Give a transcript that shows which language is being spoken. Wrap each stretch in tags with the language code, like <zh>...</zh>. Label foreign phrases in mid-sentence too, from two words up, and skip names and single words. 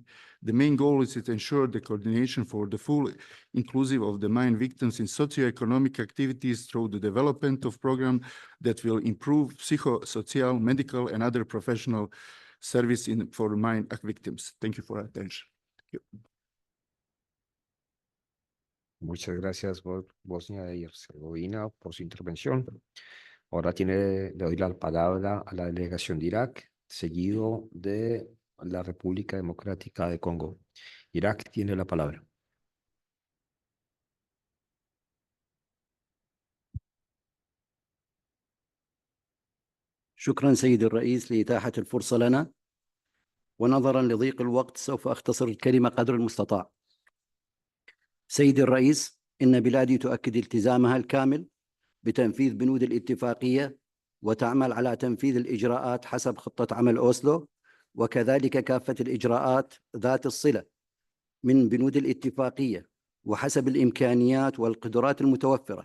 <en>The main goal is to ensure the coordination for the full inclusive of the mine victims in socioeconomic activities through the development of program that will improve psychosocial, medical, and other professional service for mine victims. Thank you for your attention. Thank you.</en> <es>Muchas gracias, Bosnia y Herzegovina, por su intervención. Ahora le doy la palabra a la delegación de Irak, seguido de la República Democrática de Congo. Irak tiene la palabra.</es> <ar>شكرا سيدي الرئيس لإتاحة الفرصة لنا، ونظرا لضيق الوقت سوف أختصر الكلمة قدر المستطاع. سيدي الرئيس، إن بلادي تؤكد التزامها الكامل بتنفيذ بنود الاتفاقية وتعمل على تنفيذ الإجراءات حسب خطة عمل أوسلو، وكذلك كافة الإجراءات ذات الصلة من بنود الاتفاقية وحسب الإمكانيات والقدرات المتوفرة.</ar>